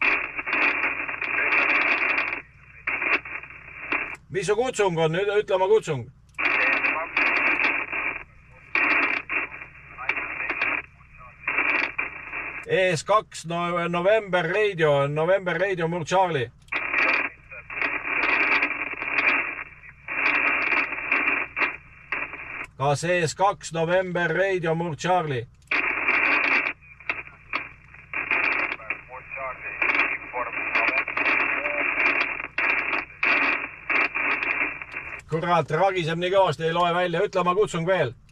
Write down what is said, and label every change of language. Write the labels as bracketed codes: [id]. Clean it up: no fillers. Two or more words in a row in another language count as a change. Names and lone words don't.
[et] Mis su kutsung on? Ütle oma kutsung. ES2 November Radio Murd Charlie. Kas ES2 November Radio Murd Charlie? Kurat, ragiseb nii kõvasti, ei loe välja. Ütle oma kutsung veel.